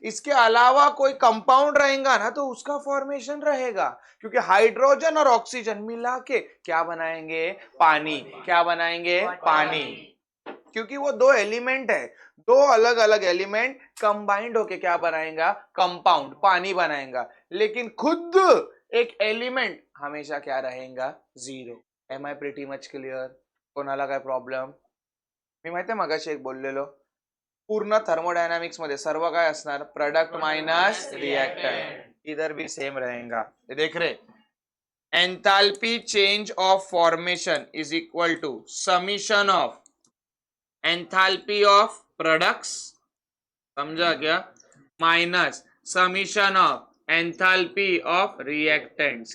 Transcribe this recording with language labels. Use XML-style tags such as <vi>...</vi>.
<hi>इसके अलावा कोई कंपाउंड रहेगा ना तो उसका फॉर्मेशन रहेगा, क्योंकि हाइड्रोजन और ऑक्सीजन मिला के क्या बनाएंगे? पानी। क्या बनाएंगे? पानी। क्योंकि वो दो एलिमेंट है, दो अलग अलग एलिमेंट कंबाइंड होके क्या बनाएगा? कंपाउंड, पानी बनाएगा। लेकिन खुद एक एलिमेंट हमेशा क्या रहेगा?</hi> <en>0। Am I pretty much clear?</en> <mr>कोणाला काय प्रॉब्लेम? मी माहितीये मगाशी एक बोललेलो, पूर्ण थर्मोडायनामिक्स मध्ये सर्व काय असणार?</mr> <hi>Product minus reactant. इधर भी सेम रहेगा। ये देख रहे,</hi> <en>enthalpy change of formation is equal to summation of enthalpy of products,</en> <hi>समझा क्या?</hi> <en>Minus summation of enthalpy of reactants.</en>